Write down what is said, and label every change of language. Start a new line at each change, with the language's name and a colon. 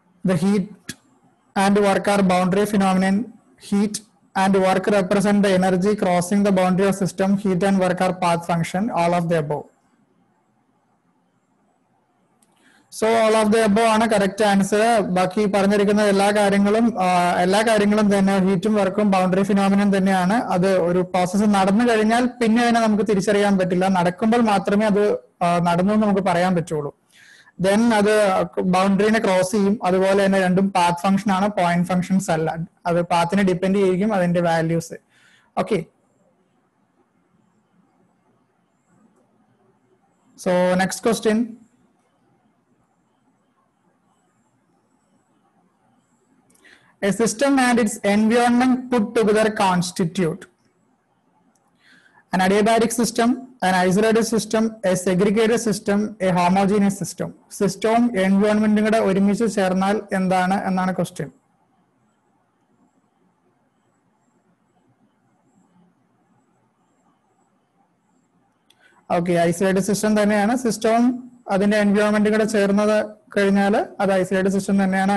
English: The heat and work are boundary phenomenon. Heat and work represent the energy crossing the boundary of system. Heat and work are path function. All of the above. So all of the above
Malayalam: ആണ് correct answer. ബാക്കി പറഞ്ഞിരിക്കുന്ന എല്ലാ കാര്യങ്ങളും തന്നെ ഹീറ്റും വർക്കും boundary phenomenon തന്നെയാണ്. അത് ഒരു പ്രോസസ്സ് നടന്നു കഴിഞ്ഞാൽ പിന്നെ അതിനെ നമുക്ക് തിരിച്ചറിയാൻ പറ്റില്ല. നടക്കുമ്പോൾ മാത്രമേ അത് നടന്നു എന്ന് നമുക്ക് പറയാൻ പറ്റുള്ളൂ. ദെൻ അത് ബൗണ്ടറിനെ ക്രോസ് ചെയ്യും. അതുപോലെ തന്നെ രണ്ടും പാത്ത് ഫംഗ്ഷൻ ആണ്, പോയിന്റ് ഫംഗ്ഷൻസ് അല്ല. അത് പാത്തിനെ ഡിപ്പെൻഡ് ചെയ്യും അതിന്റെ values. Okay, so next question.
English: A system and its environment put together constitute an adiabatic system, an isolated system, a segregated system, a homogeneous system.
Malayalam: System environment കൂടെ ഒരുമിച്ച് ചേർന്നാൽ എന്താണ് എന്നാണ് ക്വസ്റ്റ്യൻ. ഓക്കെ, ഐസൊലേറ്റഡ് സിസ്റ്റം തന്നെയാണ്. സിസ്റ്റവും അതിന്റെ environment കൂടെ ചേർന്നത് കഴിഞ്ഞാൽ അത് ഐസൊലേറ്റഡ് സിസ്റ്റം തന്നെയാണ്.